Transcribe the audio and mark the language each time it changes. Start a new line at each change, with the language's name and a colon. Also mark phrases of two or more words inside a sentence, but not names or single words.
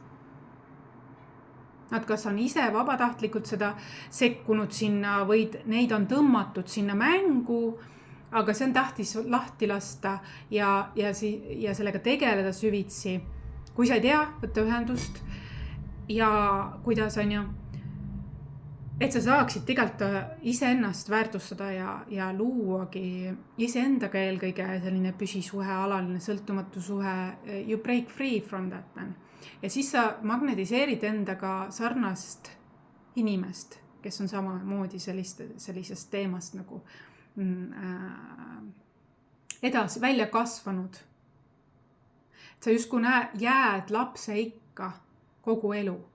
Estonian: Nad kas on ise vabatahtlikult seda sekkunud sinna või neid on tõmmatud sinna mängu, aga see on tähtis lahti lasta ja sellega tegeleda süvitsi. Kui sa ei tea, võtta ühendust ja kuidas on ju, et sa saaksid tegelikult iseennast väärtustada ja luuagi iseendaga eelkõige selline püsisuhe, alaline sõltumatu suhe,
English: you break free from that man.
Estonian: Ja siis sa magnetiseerid endaga sarnast inimest, kes on samamoodi sellisest teemast nagu edasi välja kasvanud. Sa justkui jääd lapse ikka kogu elu.